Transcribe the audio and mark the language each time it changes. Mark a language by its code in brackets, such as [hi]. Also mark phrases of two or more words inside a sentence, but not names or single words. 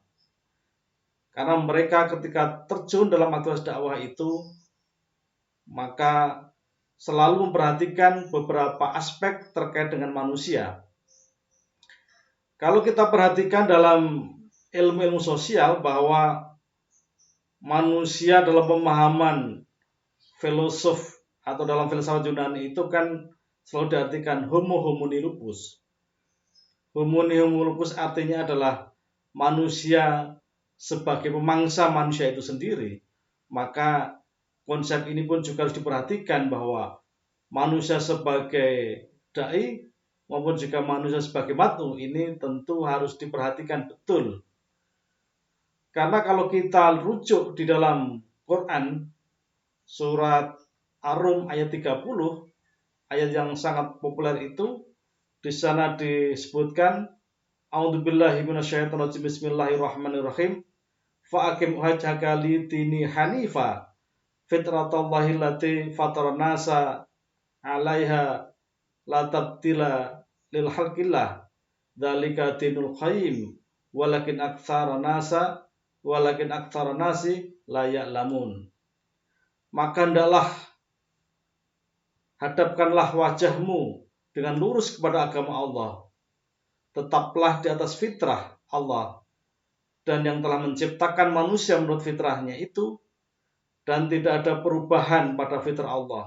[id] Karena mereka ketika terjun dalam aktivitas dakwah itu, maka selalu memperhatikan beberapa aspek terkait dengan manusia. Kalau kita perhatikan dalam ilmu-ilmu sosial bahwa manusia dalam pemahaman filosof atau dalam filsafat Yunani itu kan selalu diartikan [la] homo homini lupus. Homini homini lupus [id] artinya adalah manusia sebagai pemangsa manusia itu sendiri. Maka konsep ini pun juga harus diperhatikan bahwa manusia sebagai dai maupun juga manusia sebagai mad'u ini tentu harus diperhatikan betul. Karena kalau kita rujuk di dalam Quran surat Ar-Rum ayat [ar] 30, [id] ayat yang sangat populer itu, di sana disebutkan [ar] أعوذ بالله من الشيطان الرجيم بسم الله الرحمن الرحيم فأقم وجهك للدين حنيفا فطرت الله التي فطر الناس عليها لا تبديل لخلق الله ذلك الدين القيم ولكن أكثر الناس لا يعلمون. [id] Maka hendaklah hadapkanlah wajahmu dengan lurus kepada agama Allah, tetaplah di atas fitrah Allah dan yang telah menciptakan manusia menurut fitrahnya itu, dan tidak ada perubahan pada fitrah Allah.